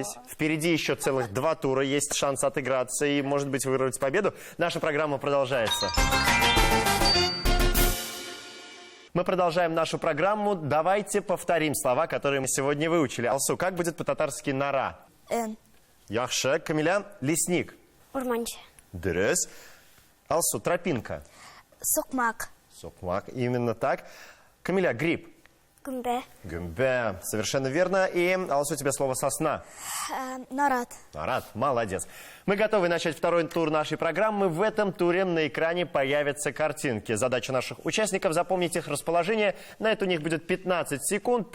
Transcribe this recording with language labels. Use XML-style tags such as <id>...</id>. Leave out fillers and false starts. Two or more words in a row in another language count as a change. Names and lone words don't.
<ru>Впереди еще целых 2 тура. Есть шанс отыграться и, может быть, вырвать победу. Наша программа продолжается. Мы продолжаем нашу программу. Давайте повторим слова, которые мы сегодня выучили. Алсу, как будет по-татарски нора? Яхше. Камиля, лесник. Урманче. Дырес. Алсу, тропинка. Сукмак. Сокмак, именно так. Камиля, гриб. Гумбе. Гумбе, совершенно верно. И, Алсу, у тебя слово сосна. Нарад. Нарад, молодец. Мы готовы начать второй тур нашей программы. В этом туре на экране появятся картинки. Задача наших участников — запомнить их расположение. На это у них будет 15 секунд.</ru>